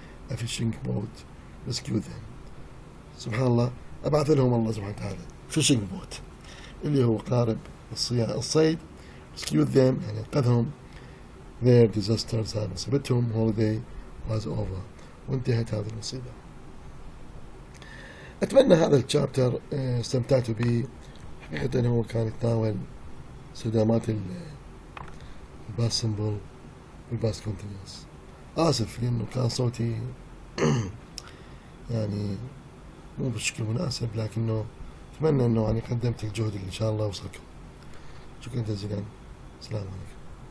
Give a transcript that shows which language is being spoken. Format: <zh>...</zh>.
<en>a fishing boat rescued them.</en> <ar>سبحان الله، أبعث لهم الله سبحانه وتعالى</ar> <en>fishing boat</en> <ar>اللي هو قارب الصيد،</ar> <en>rescued them</en> <ar>يعني أنقذهم.</ar> <en>their disasters and</en> <ar>مصيبتهم</ar> <en>holiday was over،</en> <ar>وانتهت هذه المصيبة. أتمنى هذا الشابتر استمتعتوا به، حقيقة أنه كان يتناول استخدامات الباست سمبل والباست كونتينيوس. آسف لأنه كان صوتي يعني مو بشكل مناسب، لكنه أتمنى أنه يعني قدمت الجهد اللي إن شاء الله وصلكم. شكرا جزيلا، السلام عليكم.</ar>